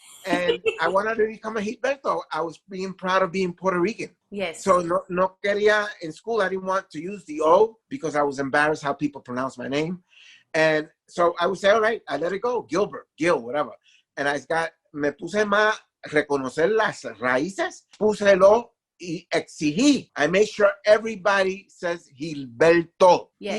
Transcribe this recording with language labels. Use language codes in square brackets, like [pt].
[en] And I wanted to become a Gilberto. I was being proud of being Puerto Rican. Yes. So [es] no quería, [en] in school, I didn't want to use the O because I was embarrassed how people pronounce my name. And so I would say, all right, I let it go. Gilbert, Gil, whatever. [es] And me puse más reconocer las raíces, puse lo y exigí. [en] I made sure everybody says Gilberto. Yes.